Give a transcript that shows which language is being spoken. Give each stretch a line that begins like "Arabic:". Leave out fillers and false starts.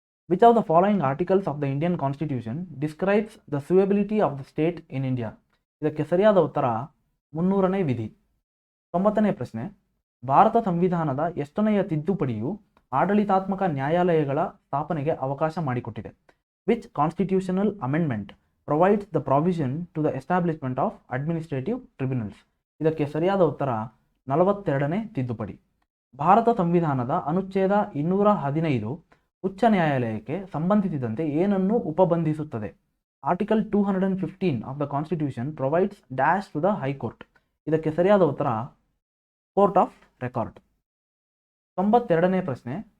English: Which of the following articles of the Indian Constitution describes the suitability of the state in India?
Kannada: ಇದಕ್ಕೆ ಸರಿಯಾದ ಉತ್ತರ 300ನೇ ವಿಧಿ. 90ನೇ ಪ್ರಶ್ನೆ. ಭಾರತ ಸಂವಿಧಾನದ ಎಷ್ಟನೆಯ ತಿದ್ದುಪಡಿಯು ಆಡಳಿತಾತ್ಮಕ ನ್ಯಾಯಾಲಯಗಳ ಸ್ಥಾಪನೆಗೆ ಅವಕಾಶ ಮಾಡಿಕೊಟ್ಟಿದೆ?
English: Which constitutional amendment provides the provision to the establishment of administrative tribunals?
Kannada: ಇದಕ್ಕೆ ಸರಿಯಾದ ಉತ್ತರ 42ನೇ ತಿದ್ದುಪಡಿ. ಭಾರತ ಸಂವಿಧಾನದ ಅನುಚ್ಛೇದ 215 ಉಚ್ಚ ನ್ಯಾಯಾಲಯಕ್ಕೆ ಸಂಬಂಧಿಸಿದಂತೆ ಏನನ್ನು ಉಪಬಂಧಿಸುತ್ತದೆ?
English: Article 215 of the constitution provides dash to the high court.
Kannada: ಇದಕ್ಕೆ ಸರಿಯಾದ ಉತ್ತರ ಕೋರ್ಟ್ ಆಫ್ ರೆಕಾರ್ಡ್. 92ನೇ ಪ್ರಶ್ನೆ.